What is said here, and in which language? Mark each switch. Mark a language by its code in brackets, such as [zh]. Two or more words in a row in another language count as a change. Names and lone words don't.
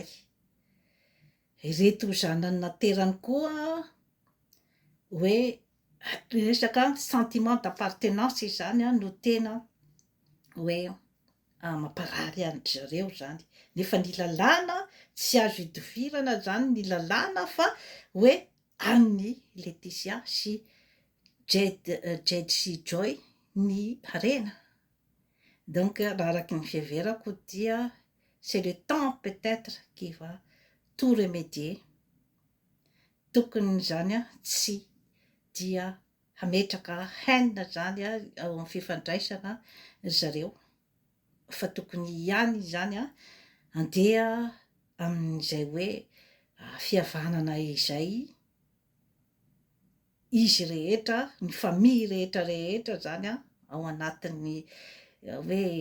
[mg] Ireto zanany naterany koa hoe resaka [fr] sentiment d'appartenance [mg] izany no tena hoe mamparary andry zareo zany nefa ny lalàna tsy azo idivirana zany ny lalàna fa hoe an'ny Laetitia sy Jade sy Joy ny harena. [fr] Donc [mg] raha araky ny fiheverako dia [fr] c'est le temps peut-être qui va tout remédier. [mg] Tokony zany tsy dia hametraka haine zany ao amin'ny fifandraisana zareo fa tokony ihany zany andeha amin'izay hoe fihavanana izay izy rehetra ny famille rehetrarehetra zany ao anatin'ny hoe